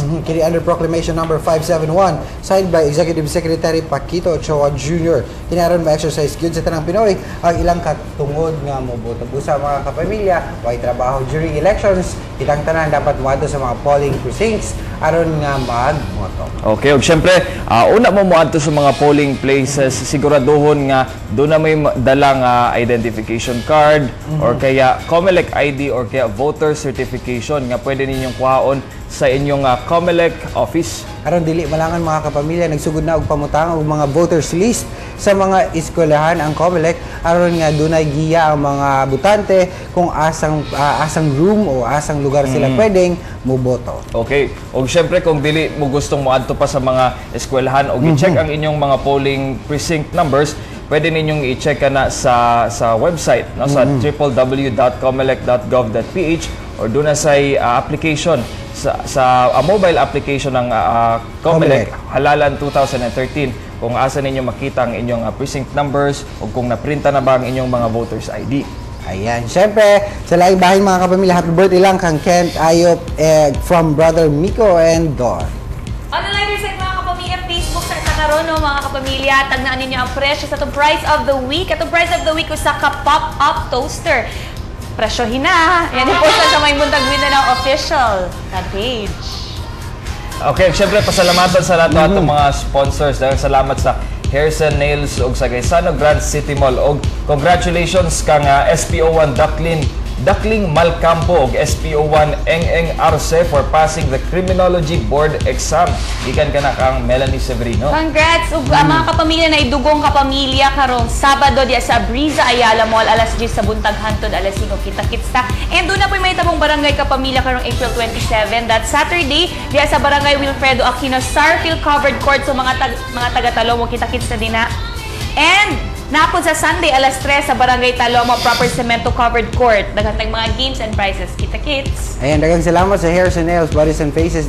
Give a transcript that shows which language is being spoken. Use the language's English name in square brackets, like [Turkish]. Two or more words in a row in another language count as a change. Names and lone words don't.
[English] Kini under Proclamation number 571 signed by Executive Secretary Paquito Ochoa Jr. [Cebuano] Kinaron ma-exercise gyud sa tanang Pinoy ang ilang katungod nga moboto. Busa mga kapamilya, way trabaho [English] during elections, [Cebuano] kitang tanan dapat moadto sa mga [English] polling precincts [Cebuano] aron nga magmoto. Okay, ug syempre, una mo moadto sa mga polling places, siguraduhon nga [Filipino] doon na may dalang [English] identification card [Cebuano] or kaya COMELEC ID or kaya [English] voter certification [Cebuano] nga pwede ninyong kuhaon sa inyong COMELEC office. Aron dili malangan mga kapamilya, nagsugod na og pamutang og mga [English] voters list [Cebuano] sa mga eskwelahan ang COMELEC aron nga dunay giya ang mga butante kung asang room o asang lugar sila pwedeng moboto. Okay. Og syempre kung dili mo gustong moadto pa sa mga eskwelahan og i-check ang inyong mga [English] polling precinct numbers, [Cebuano] pwede ninyong i-check na sa website no, sa www.comelec.gov.ph or doon na sa application sa [English] mobile application [Cebuano] ng COMELEC Halalan 2013 kung asa ninyo makita ang inyong [English] precinct numbers [Cebuano] o kung naprinta na ba ang inyong mga [English] voters ID. [Cebuano] Ayan. Siyempre, sa laing bahay mga kapamilya, [English] happy birthday [Cebuano] lang kang Kent Ayop from Brother Miko and Dawn. [English] Online reset [Cebuano] mga kapamilya, Facebook sa karon no mga kapamilya, tagnaan ninyo ang presyo sa itong [English] price of the week. [Cebuano] Itong [English] price of the week [Cebuano] sa ka- [English] pop-up toaster. [Cebuano] Presyohin na. [Filipino] Yan yung post sa may Buntag Mindanao official na page. Okay, syempre pasalamatan sa lahat ng mga sponsors. [Cebuano] Dahil salamat sa Hairs and Nails ug sa Gaisano Grand City Mall. Og congratulations kang SPO1 Duckling Malcampo ug SPO1 Eng Arce [English] for passing the Criminology Board exam. [Cebuano] Ikan ka na kang Melanie Severino. [English] Congrats! [Cebuano] Ug mga kapamilya na idugong kapamilya karong Sabado diya sa Briza Ayala Mall alas 10 sa buntag hangtod alas 5 kita-kits ta. And doon na po may tabong barangay kapamilya karong April 27. [English] That Saturday [Cebuano] diya sa barangay Wilfredo Aquino Sarfield Covered Court so mga taga-Talomo kita-kits na din na. And napon sa Sunday, alas 3 sa Barangay Talomo, proper cemento covered court. Daghang mga [English] games and prizes. [Cebuano] Kita-kits! Ayan, daghang salamat sa Hairs and Nails, Bodies and Faces.